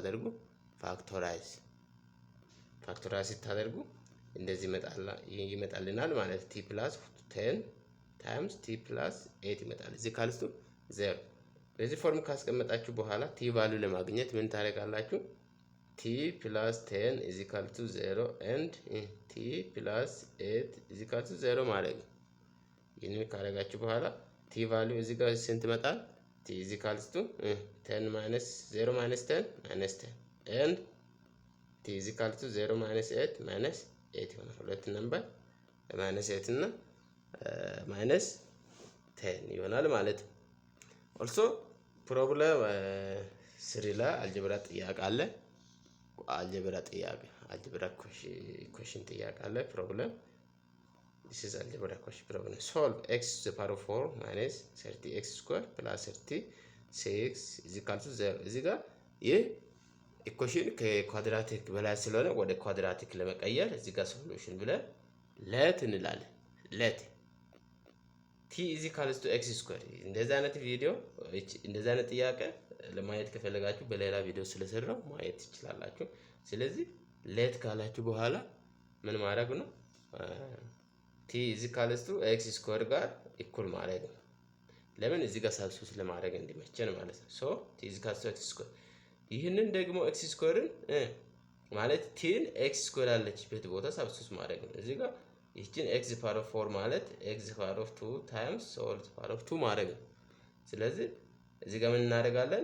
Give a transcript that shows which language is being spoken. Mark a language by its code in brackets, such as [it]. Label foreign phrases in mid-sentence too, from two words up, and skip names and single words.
[am] ስታደርጉ እንደዚህ ይመጣልናል ማለት [en] t plus 10 times t plus 8 [am] ይመጣል። እዚህ ካልቱ 0 በዚህ ፎርም ካስቀመጣችሁ በኋላ t ቫልዩ ለማግኘት ምን ታደርጋላችሁ? [en] t plus 10 is equal to 0 and t plus 8 is equal to 0 [am] ማለት ነው። ይህንን ካደረጋችሁ በኋላ t ቫልዩ እዚህ ጋር ስንት ይመጣል? [en] t is equal to 10 minus 0 minus 10 minus 10 and t is equal to 0 minus 8 minus 8 [am] ይሆናል። ሁለት ነምበር minus 8 እና minus 10 ይሆናል ማለት ነው። [en] also [am] ፕሮብሌም 3 ላይ አልጀብራ ጥያቄ አለ። አልጀብራ ኢኩዌሽን ጥያቄ አለ። [en] ፕሮብሌም this is algebra question problem solve x to the power of 4 minus 30x square plus 36 is equal to 0 [am] እዚህ ጋር ይህ ኢኩዌሽን ከኳድራቲክ በላይ ስለሆነ ወደ ኳድራቲክ ለመቀየር እዚህ ጋር ሶሉሽን ብለን ለት እንላለን። ለት [en] t is equal to x square [am] እንደዚህ አይነት ቪዲዮ እንደዚህ አይነት ጥያቄ ለማየት ከፈለጋችሁ በሌላ ቪዲዮ ስለሰራው ማየት ትችላላችሁ። ስለዚህ ሌት ካላችሁ በኋላ ምን ማድረግ ነው? [en] t is equals to x square [am] ጋር እኩል ማድረግ ነው። ለምን እዚህ ጋር ሳብስቲቱት ለማድረግ እንዲመቸን ማለት ነው። [en] so t is equals to x square። [am] ይህንን ደግሞ [en] x square [am] ማለት ቲን [en] x square [am] ያለችበት ቦታ ሳብስቲቱት ማድረግ ነው። እዚህ ጋር ይህችን [en] x power of 4 [am] ማለት [en] x power of 2 times whole power of 2 [am] ማድረግ ነው። ስለዚህ እዚህ ጋር ምን እናደርጋለን?